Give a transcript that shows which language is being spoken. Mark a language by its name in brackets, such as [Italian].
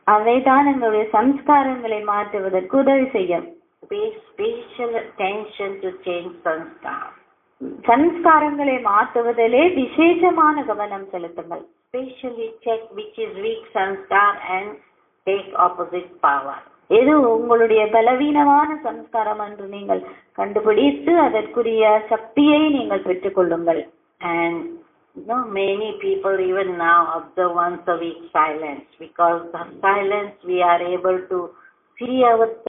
[Tamil] அதைதான் எங்களுடைய சம்ஸ்காரங்களை மாற்றுவதற்கு உதவி செய்யும். [English] Pay special attention to change sanskara. [Tamil] சம்ஸ்காரங்களை மாற்றுவதிலே விசேஷமான கவனம் செலுத்துங்கள். [English] Especially check which is weak sanskar and take opposite power. [Tamil] எது உங்களுடைய பலவீனமான சம்ஸ்காரம் என்று நீங்கள் கண்டுபிடித்து அதற்குரிய சக்தியை நீங்கள் பெற்றுக் கொள்ளுங்கள். [English] And many people even now observe once a week silence, because the silence we are able to see our